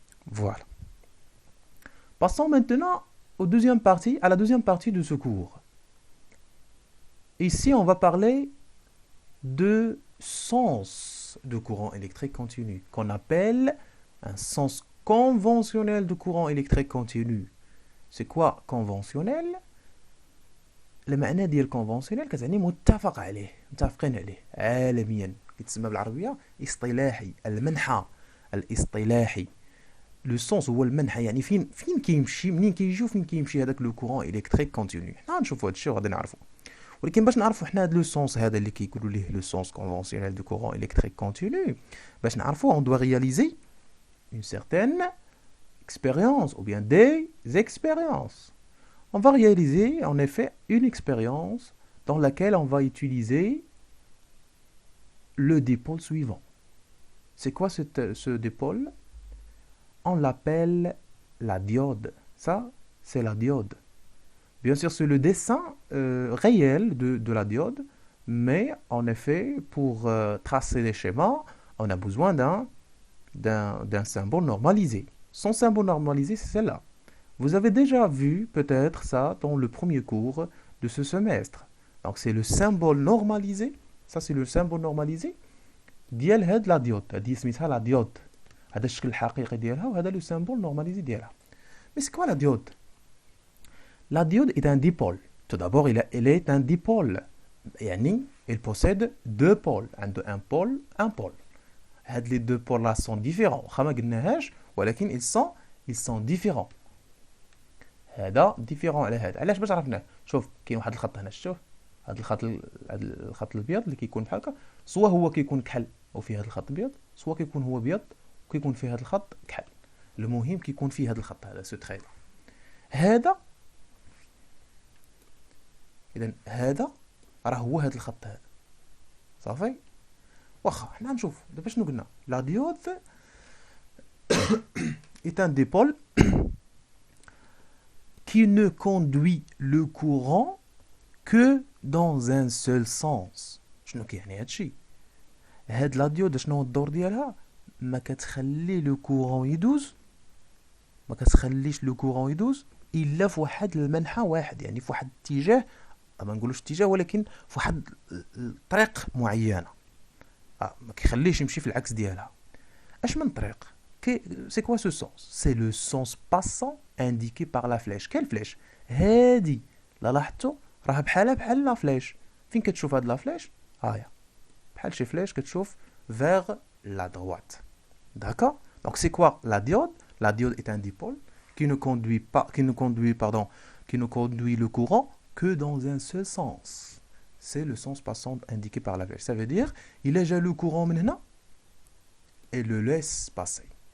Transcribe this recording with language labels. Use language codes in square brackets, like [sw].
[fr] Voilà. Passons maintenant à la deuxième partie de ce cours. Ici, on va parler de sens de courant électrique continu, qu'on appelle un sens conventionnel de courant électrique continu. C'est quoi conventionnel? [ar] المعنى ديال conventionnel كتعني متفق عليه، متفقين عليه عالميا، كيتسمى بالعربيه اصطلاحي، المنحى الاصطلاحي. لو سونس هو المنحى، يعني فين كيمشي، منين كيجي وفين كيمشي هذاك لو كورون الكتريك كونتينيو. حنا نشوفوا هذا الشيء وغادي نعرفوا. ولكن باش نعرفوا حنا هذا لو سونس هذا اللي كيقولوا ليه لو سونس conventionnel de courant électrique continu، باش نعرفوا [fr] on doit réaliser une certaine expérience ou bien des expériences. On va réaliser en effet une expérience dans laquelle on va utiliser le dipôle suivant. C'est quoi ce dipôle? On l'appelle la diode. Ça, c'est la diode. Bien sûr, c'est le dessin réel de la diode, mais en effet, pour tracer les schémas, on a besoin d'un symbole normalisé. Son symbole normalisé, c'est celle-là. Vous avez déjà vu peut-être ça dans le premier cours de ce semestre. Donc c'est le symbole normalisé. Ça c'est le symbole normalisé [ar] ديال هاد لا ديود. هادي سميتها لا ديود. هذا الشكل الحقيقي ديالها وهذا لو symbole normalisé ديالها. [fr] Mais c'est quoi la diode? La diode est un dipôle. Tout d'abord, elle est un dipôle. [ar] يعني [fr] il possède deux pôles. Un pôle, un pôle. [ar] هاد [fr] les deux pôles là sont différents. [ar] واخا ما قلناهاش ولكن [fr] ils sont différents. [ar] هذا ديفيرون على هذا. علاش؟ باش عرفناه. شوف كاين واحد الخط هنا، شوف هذا الخط الابيض اللي كيكون بحال هكا، سوا هو كيكون كحل وفيه هذا الخط ابيض، سوا كيكون هو ابيض وكيكون فيه هذا الخط كحل. المهم كيكون فيه هذا الخط هذا سو تري. هذا اذا هذا راه هو هذا الخط هذا صافي. واخا حنا نشوف دابا شنو قلنا. [fr] لا ديود est un dipôle qui ne conduit le courant que dans un seul sens. [ar] شنو كيعني هادشي؟ هاد لا ديود شنو هو الدور ديالها؟ ما كتخلي لو كورون يدوز ما كتخليش لو كورون يدوز الا في واحد المنحى واحد، يعني في واحد الاتجاه، ما نقولوش اتجاه ولكن في واحد الطريق معينه. ما كيخليش يمشي في العكس ديالها. اش من طريق؟ سي كوا سو سونس؟ سي لو سونس باسون انديكي باغ لا فلاش. كاين فلاش هادي، لا لاحظتوا راه بحال لا فلاش. فين كتشوف هاد لا فلاش؟ هايا بحال شي فلاش كتشوف [fr] vers la droite. D'accord? Donc c'est quoi la diode? La diode est un dipôle qui ne conduit pas, qui ne conduit le courant que dans un seul sens. C'est le sens passant indiqué par la flèche. Ça veut dire, il éjecte le courant maintenant et le laisse passer.